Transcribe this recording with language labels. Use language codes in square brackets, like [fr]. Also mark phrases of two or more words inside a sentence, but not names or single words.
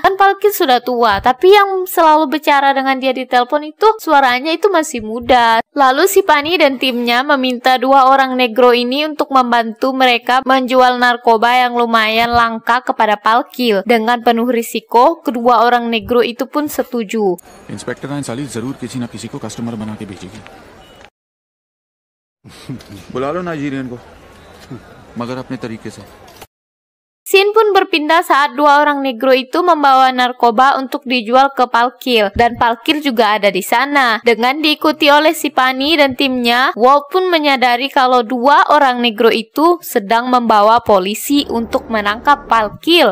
[id] Kan Valkil sudah tua, tapi yang selalu bicara dengan dia di telepon itu suaranya itu masih muda. Lalu si Pani dan timnya meminta 2 orang negro ini untuk membantu mereka menjual narkoba yang lumayan langka kepada Valkil. Dengan penuh risiko, kedua orang negro itu pun setuju. [hi] इंस्पेक्टर साली जरूर किसी ना किसी को कस्टमर बना के भेजेगी। बुला लो नाइजीरियन को, मगर अपने तरीके से। [id] Scene pun berpindah saat 2 orang negro itu membawa narkoba untuk dijual ke Valkil, dan Valkil juga ada di sana. Dengan diikuti oleh si Pani dan timnya, Walt pun menyadari kalau 2 orang negro itu sedang membawa polisi untuk menangkap Valkil.